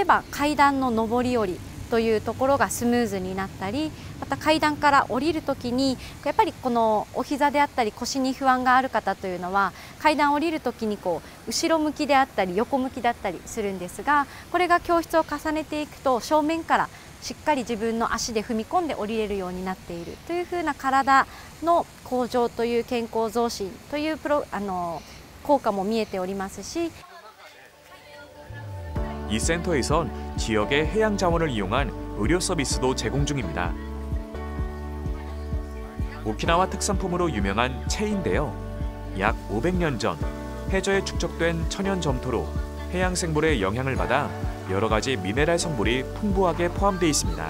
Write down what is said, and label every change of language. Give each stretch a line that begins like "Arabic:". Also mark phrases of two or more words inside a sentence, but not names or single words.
Japanese: ば階段の上り下りというところがスムーズになったり、また階段から降りるときにやっぱりこのお膝であったり腰に不安がある方というのは階段を降りるときに後ろ向きであったり横向きだったりするんですが、これが教室を重ねていくと正面からしっかり自分の足で踏み込んで降りれるようになっているというふうな体の向上という健康増進という効果も見えておりますし、
Korean: 이 센터에선 지역의 해양 자원을 이용한 의료 서비스도 제공 중입니다. 오키나와 특산품으로 유명한 채인데요. 약 500년 전 해저에 축적된 천연 점토로 해양 생물의 영향을 받아 여러 가지 미네랄 성분이 풍부하게 포함되어 있습니다.